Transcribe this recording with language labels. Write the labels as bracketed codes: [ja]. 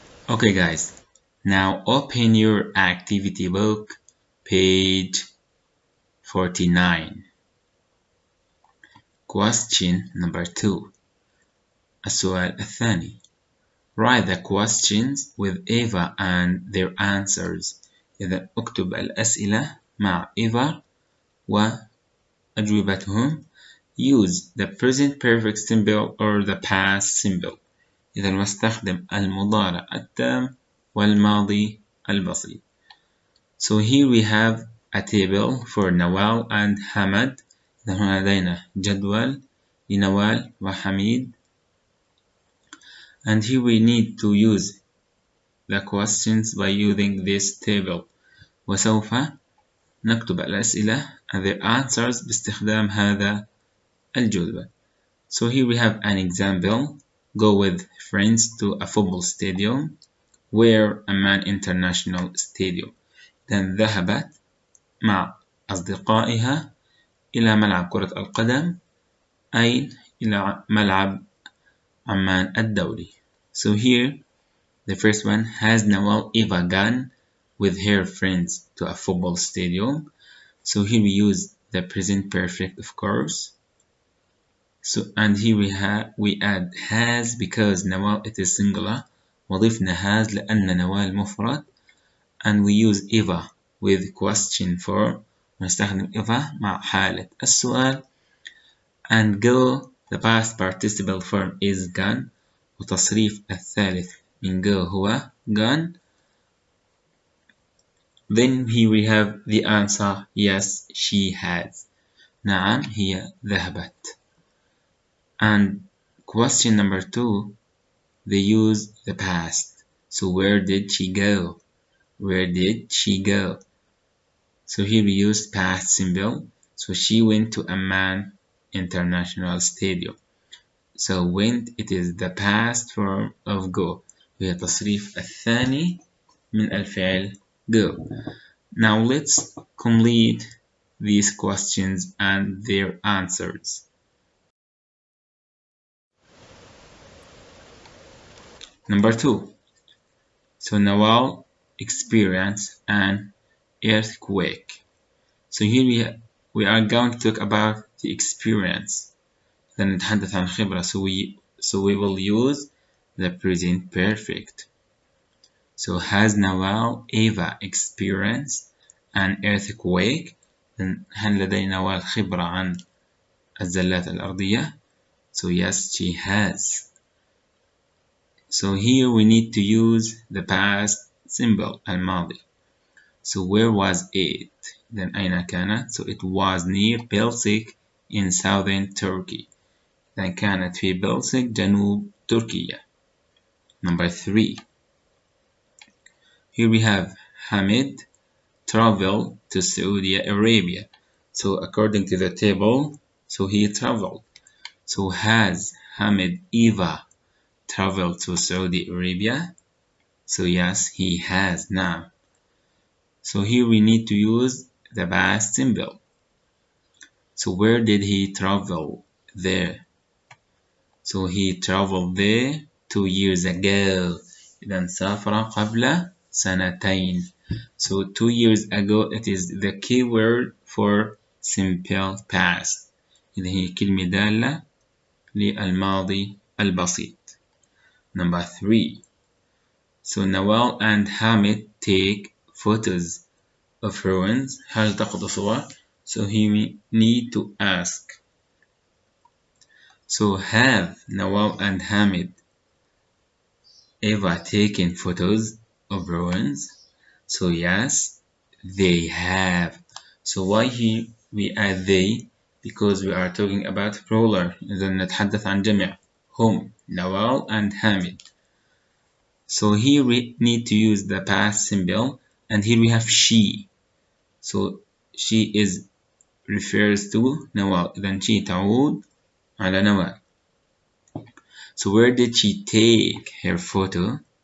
[en] Okay guys, now open your activity book page 49. Question number 2. [ar] السؤال الثاني. [en] Write the questions with Eva and their answers. [ar] إذا اكتب الأسئلة مع Eva وأجوبتهم. [en] Use the present perfect simple or the past simple. [ar] إذا واستخدم المضارع التام والماضي البسيط. [en] So here we have a table for Nawal and Hamad. [ar] إذا هنا لدينا جدول لنوال وحميد. [en] And here we need to use the questions by using this table. [ar] وسوف نكتب الأسئلة [en] and their answers [ar] باستخدام هذا الجدول. [en] So here we have an example. Go with friends to a football stadium. Where Amman International Stadium. [ar] Then ذهبت مع أصدقائها إلى ملعب كرة القدم. أين؟ إلى ملعب عمان الدولي. [en] So here the first one, has Nawal ever gone with her friends to a football stadium? So here we use the present perfect, of course. So and here we add has because Nawal it is singular. [ar] وضفنا has لأن نوال مفرد. [en] And we use ever with question form. [ar] ونستخدم ever مع حالة السؤال. [en] And go, the past participle form is gone. [ar] وتصريف الثالث من go هو gone. [en] Then here we have the answer, yes, she has. [ar] نعم هي ذهبت. [en] And question number 2, they use the past. So where did she go? Where did she go? So here we use past simple. So she went to Amman International Stadium. So went, it is the past form of go. [ar] وهي تصريف الثاني من الفعل go. [en] Now let's complete these questions and their answers. Number 2. So Nawal experienced an earthquake. So here we are going to talk about the experience. Then نتحدث عن خبرة. So we will use the present perfect. So has Nawal ever experienced an earthquake? [ar] Then هل لدي نوال خبرة عن الزلات الأرضية? [en] So yes, she has. So here we need to use the past symbol الماضي. So where was it? Then أين كانت? So it was near Belzig in southern Turkey. [ar] Then كانت في بلزيك جنوب تركيا. [en] Number 3. Here we have Hamid traveled to Saudi Arabia. So according to the table, so he traveled. So has Hamid ever traveled to Saudi Arabia? So yes, he has now. So here we need to use the past symbol. So where did he travel? There. So he traveled there 2 years ago. [ar] إذا سافر قبل سنتين. [en] So 2 years ago, it is the key word for simple past. [ar] إذا هي كلمة دالة للماضي البسيط. [en] Number 3. So Nawal and Hamid take photos of ruins. [ar] هل تأخذ صور? [en] So he need to ask. So have Nawal and Hamid ever taken photos of ruins? So yes, they have. So why here we add they? Because we are talking about plural. [ar] إذا نتحدث عن جمع هم Nawal and Hamid. [en] So here we need to use the past symbol, and here we have she. So she is refers to Nawal. [ar] إذا she تعود على نوال. [en] So where did she take her photo?